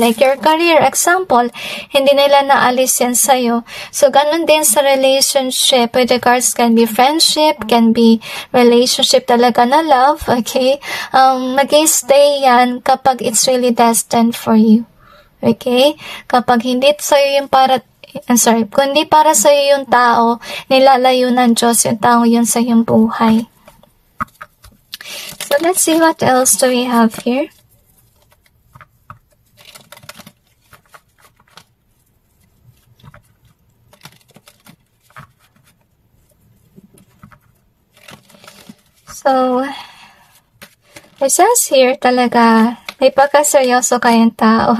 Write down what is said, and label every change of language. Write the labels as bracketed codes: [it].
[en] Like your career, [tl] example, hindi nila naalis yan sa'yo. So, ganun din sa [en] relationship with regards can be friendship, can be relationship talaga na love, okay? [tl] Mag-i-stay yan kapag [en] it's really destined for you. Okay? [tl] Kapag hindi sa'yo yung kung hindi para sa'yo yung tao, nilalayo ng Diyos yung tao yun sa iyong buhay. [en] So, let's see what else do we have here. [tl] So, it says here talaga, may pagkaseryoso kayong tao.